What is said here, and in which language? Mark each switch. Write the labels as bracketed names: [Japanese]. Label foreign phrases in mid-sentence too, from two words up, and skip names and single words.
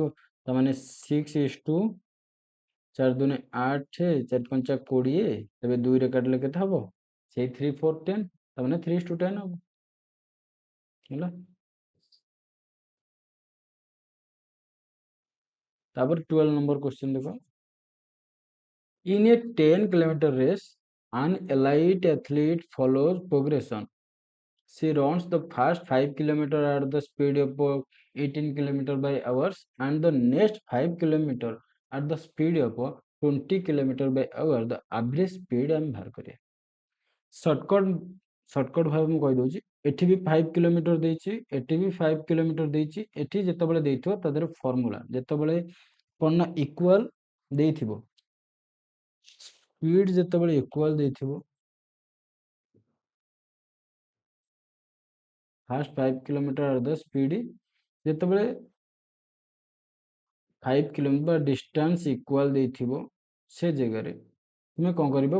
[Odia] ତାମାନେ 6:4 ଦୁନେ 8, 4 5 20। ତେବେ 2 ରେ କାଟିଲେ କେତେ ହେବ? ସେଇ 3 4 10, ତାମାନେ 3:10 ହେବ ହେଲା। [Hindi] ତାପରେ 12 [English] number question [Hindi] देखो। [English] In a 10 kilometer race, an elite athlete follows progression. She runs the first 5 kilometers at the speed of 18 kilometers by hours and the next 5 kilometers at the speed of 20 kilometers by hour. The average speed [Odia] ଆମେ ବାହାର କରିବା। ସର୍ଟକଟ୍ ଭାବେ ମୁଁ କହିଦେଉଛି। ଏଠି ବି 5 କିଲୋମିଟର ଦେଇଛି, ଏଠି ବି 5 କିଲୋମିଟର ଦେଇଛି। ଏଠି ଯେତେବେଳେ ଦେଇଥିବ ତା ଦେହରେ ଫର୍ମୁଲା, ଯେତେବେଳେ କ'ଣ ନା ଇକ୍ୱାଲ୍ ଦେଇଥିବ, ସ୍ପିଡ୍ ଯେତେବେଳେ ଇକ୍ୱାଲ୍ ଦେଇଥିବ, [English] first 5 kilometer are the speed, [Odia] ଯେତେବେଳେ 5 କିଲୋମିଟର ବା ଡିଷ୍ଟାନ୍ସ ଇକ୍ୱାଲ୍ ଦେଇଥିବ, ସେ ଜାଗାରେ ତୁମେ କ'ଣ କରିବ?